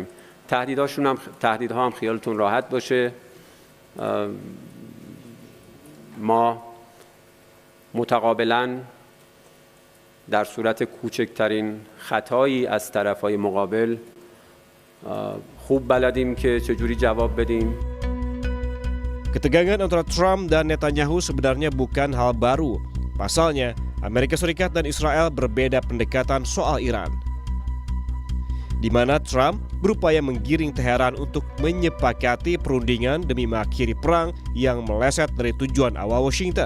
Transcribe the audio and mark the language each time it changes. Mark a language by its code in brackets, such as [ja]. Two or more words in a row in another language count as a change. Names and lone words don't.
[fa] تهدیدها هم خیالتون راحت باشه. ما متقابلاً در صورت کوچکترین خطایی از طرفهای مقابل خوب بلدیم که چجوری جواب بدیم. [id] Ketegangan antara Trump dan Netanyahu sebenarnya bukan hal baru. Pasalnya, Amerika Serikat dan Israel berbeda pendekatan soal Iran, di mana Trump berupaya menggiring Teheran untuk menyepakati perundingan demi mengakhiri perang yang meleset dari tujuan awal Washington.